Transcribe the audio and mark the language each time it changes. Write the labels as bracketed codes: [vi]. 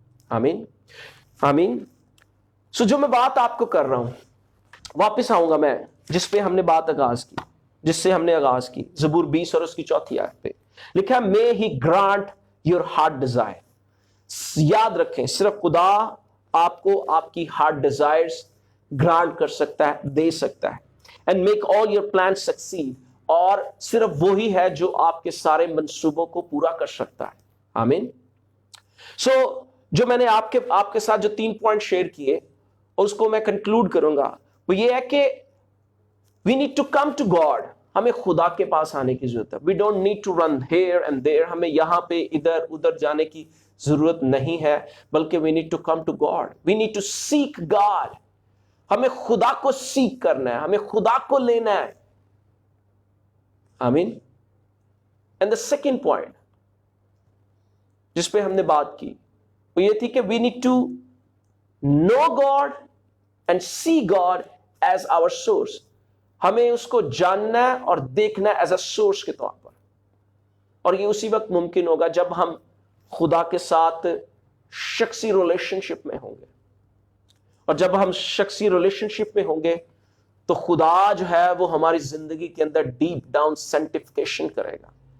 [ur] آمین, آمین. سو جو میں بات آپ کو کر رہا ہوں, واپس آؤں گا میں جس پہ ہم نے بات جس سے ہم نے آغاز کی, زبور 20 اور اس کی 4 آیت پہ لکھا ہے, [en] may he grant your heart desire. [ur] یاد رکھیں, صرف خدا آپ کو آپ کی ہارٹ ڈیزائرز گرانٹ کر سکتا ہے, دے سکتا ہے. [en] and make all your plans succeed. [ur] اور صرف وہی ہے جو آپ کے سارے منصوبوں کو پورا کر سکتا ہے. آمین. سو جو میں نے آپ کے ساتھ جو 3 پوائنٹ شیئر کیے, اور اس کو میں کنکلوڈ کروں گا, وہ یہ ہے کہ [en] we need to come to God. [ur] ہمیں خدا کے پاس آنے کی ضرورت ہے. [en] We don't need to run here and there. [ur] ہمیں یہاں پہ ادھر ادھر جانے کی ضرورت نہیں ہے, بلکہ [en] we need to come to God. We need to seek God. [ur] ہمیں خدا کو سیک کرنا ہے, ہمیں خدا کو لینا ہے. آمین. [en] And the second point [ur] جس پہ ہم نے بات کی وہ یہ تھی کہ [en] we need to know God and see God as our source. [ur] ہمیں اس کو جاننا ہے اور دیکھنا ہے ایز اے سورس کے طور پر. اور یہ اسی وقت ممکن ہوگا جب ہم خدا کے ساتھ شخصی ریلیشن شپ میں ہوں گے. اور جب ہم شخصی ریلیشن شپ میں ہوں گے تو خدا جو ہے وہ ہماری زندگی کے اندر ڈیپ ڈاؤن سینٹیفیکیشن کرے گا.